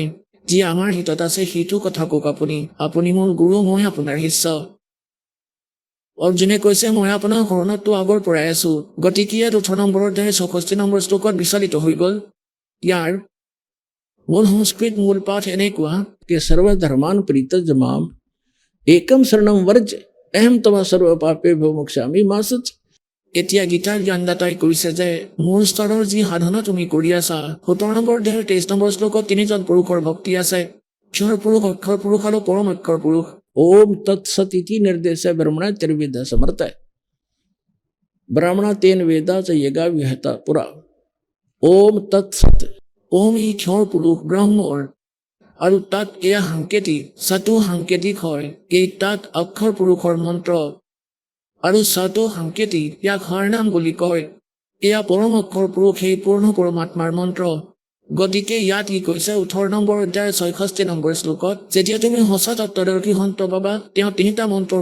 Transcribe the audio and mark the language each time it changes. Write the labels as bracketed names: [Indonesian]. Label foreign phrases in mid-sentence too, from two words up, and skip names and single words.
[Assamese] যি আমাৰ হিতত আছে সেইটো কথা কওক আপুনি। আপুনি মোৰ গুৰু, মই আপোনাৰ শিষ্য। অৰ্জুনে কৈছে মই আপোনাৰ শৰণততো আগৰ পৰাই আছো। গতিকে ইয়াত 18 নম্বৰ অধ্যায় 64 নম্বৰ শ্লোকত বিচলিত হৈ গ'ল। ইয়াৰ মূল সংস্কৃত মূল পাঠ এনেকুৱা [Sanskrit] कि सर्वधर्मान परित्यज्य माम एकम शरणम वर्ज अहम तवा सर्व पापे भो मोक्षामि मा शुच। [Assamese] এতিয়া গীতাৰ জ্ঞানদাতাই কৈছে যে মোৰ স্তৰৰ যি সাধনা তুমি কৰি আছা, 17 নম্বৰ অধ্যায়ৰ 23 নম্বৰ শ্লোকত 3জন পুৰুষৰ ভক্তি আছে, ক্ষৰ পুৰুষ, অক্ষৰ পুৰুষ আৰু পৰম অক্ষৰ পুৰুষ। [Sanskrit] ओम तत्सत इति निर्देश ब्रह्मणा चर्विद समर्थ। ब्राह्मणा तेन वेदाचा यगा विहता पुरा ओम तत्सत [Assamese] ওম ই ক্ষৰ পুৰুষ ব্ৰহ্মৰ আৰু তাত এয়া সাংকেতিক চাটো সাংকেতিক হয় এই তাত অক্ষৰ পুৰুষৰ মন্ত্ৰ আৰু চাটো সাংকেতিক ইয়াক হৰনাম বুলি কয় এয়া পৰম অক্ষৰ পুৰুষ সেই পূৰ্ণ পৰমাত্মাৰ মন্ত্ৰ গতিকে ইয়াত ই কৈছে 18 নম্বৰ অধ্যায় 66 নম্বৰ শ্লোকত যেতিয়া তুমি সঁচা তত্ত্বদৰ্শী সন্ত পাবা তেওঁ তিনিটা মন্ত্ৰৰ